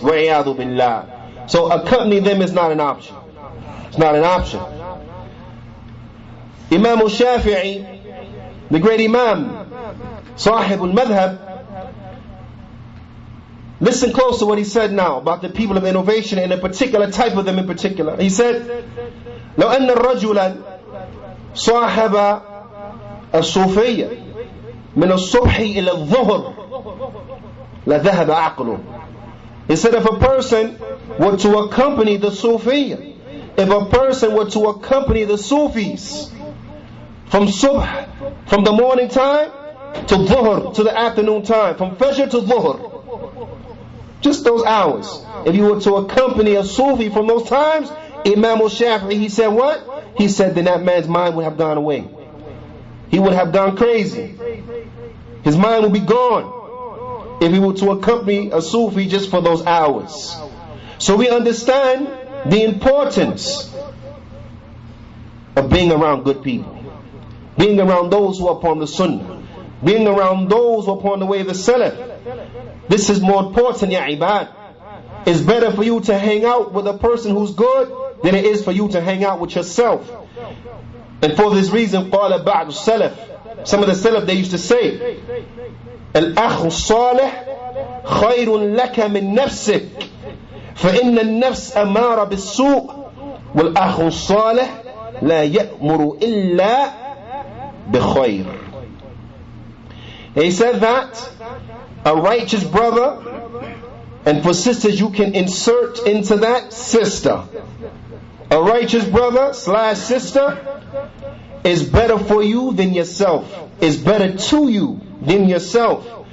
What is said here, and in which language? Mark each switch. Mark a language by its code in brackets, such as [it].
[en] Wa'iyadu billah. So accompany them is not an option. It's not an option. Imam al-Shafi'i, the great Imam, Sahib al-Madhab, listen close to what he said now about the people of innovation and a particular type of them in particular. [ar] He said, لو أن الرجل صاحب الصوفية من الصبح إلى الظهر لذهب عقله. [en] He said, if a person were to accompany the Sufiya, if a person were to accompany the Sufis from subh, from the morning time to dhuhr, to the afternoon time, from fajr to dhuhr, just those hours, if you were to accompany a Sufi from those times, Imam al-Shafi'i, he said what? He said then that man's mind would have gone away. He would have gone crazy. His mind would be gone if he were to accompany a Sufi just for those hours. So we understand the importance of being around good people, being around those who are upon the Sunnah, being around those who are upon the way of the Salaf. This is more important, ya ibad. It's better for you to hang out with a person who's good than it is for you to hang out with yourself. [ar] And for this reason, قال بعض السلف, some of the Salaf, they used to say, الأخ الصالح خير لك من نفسك فإن النفس أمارة بالسوء والأخ الصالح لا يأمر إلا بخير. [en] He said that a righteous brother, and for sisters you can insert into that sister, a righteous brother / sister is better for you than yourself, is better to you than yourself.